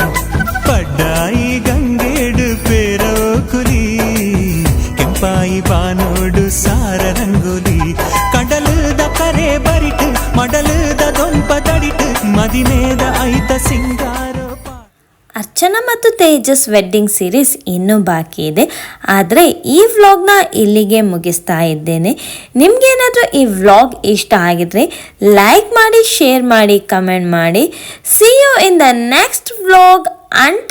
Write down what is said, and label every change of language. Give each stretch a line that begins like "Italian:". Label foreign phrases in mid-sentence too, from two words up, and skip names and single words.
Tulu: ಪಡ್ಡಾಯಿ ಗಂಗೇಡು ಪೇರೋ ಕುಲಿ ಕೆಂಪಾಯಿ ಬಾನೋಡು ಸಾರ ರಂಗೋಲಿ ಕಡಲದ ಕರೆ ಬರಿಟ್ ಮಡಲದ ದೊಂಪ ತಡಿಟ್ ಮದಿಮೇದ ಐತ ಸಿಂಗಾರ.
Kannada: ಅರ್ಚನಾ ಮತ್ತು ತೇಜಸ್ ವೆಡ್ಡಿಂಗ್ ಸೀರೀಸ್ ಇನ್ನೂ ಬಾಕಿ ಇದೆ. ಆದರೆ ಈ ವ್ಲಾಗ್ನ ಇಲ್ಲಿಗೆ ಮುಗಿಸ್ತಾ ಇದ್ದೇನೆ. ನಿಮಗೇನಾದರೂ ಈ ವ್ಲಾಗ್ ಇಷ್ಟ ಆಗಿದ್ರೆ ಲೈಕ್ ಮಾಡಿ, ಶೇರ್ ಮಾಡಿ, ಕಮೆಂಟ್ ಮಾಡಿ.
English: see you in the next vlog.